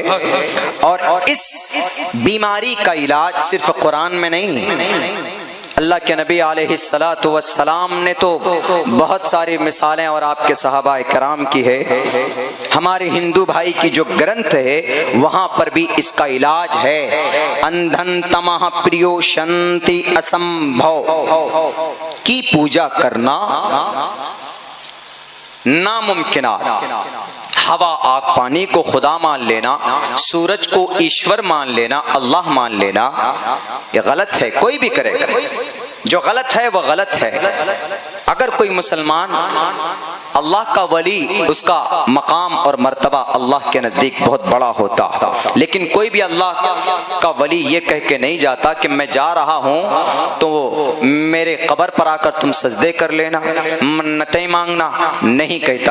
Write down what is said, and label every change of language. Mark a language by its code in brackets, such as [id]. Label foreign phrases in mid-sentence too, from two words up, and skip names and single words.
[ur] اور اس بیماری کا علاج صرف قرآن میں نہیں، اللہ کے نبی [ar] علیہ الصلاۃ والسلام [ur] نے تو بہت ساری مثالیں اور آپ کے صحابہ کرام کی ہے. ہمارے ہندو بھائی کی جو گرنتھ ہے وہاں پر بھی اس کا علاج ہے. [sa] अन्धं तमः प्र विशन्ति असम्भू [ur] کی پوجا کرنا ناممکنات، ہوا آگ پانی کو خدا مان لینا، سورج کو ایشور مان لینا، اللہ مان لینا، یہ غلط ہے. کوئی بھی کرے گا، جو غلط ہے وہ غلط ہے. اگر کوئی مسلمان اللہ کا ولی، اس کا مقام اور مرتبہ اللہ کے نزدیک بہت بڑا ہوتا، لیکن کوئی بھی اللہ کا ولی یہ کہہ کے نہیں جاتا کہ میں جا رہا ہوں تو میرے قبر پر آ کر تم سجدے کر لینا، منتیں مانگنا، نہیں کہتا.